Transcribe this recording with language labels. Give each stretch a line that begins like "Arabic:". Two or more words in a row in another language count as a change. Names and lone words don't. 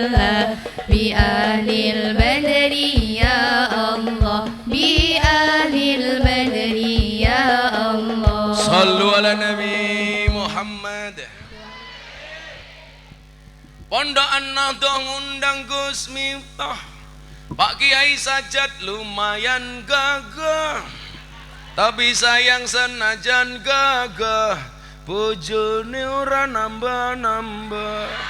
Arabic: بالله بأهل البدر يا الله بأهل البدر يا الله صلوا على نبي محمد.
Javanese: Pondok An-Nahdhah ngundang Gus Miftah. Pak Kiai Sajat lumayan gagah, tapi sayang senajan gagah bojone ora nambah-nambah.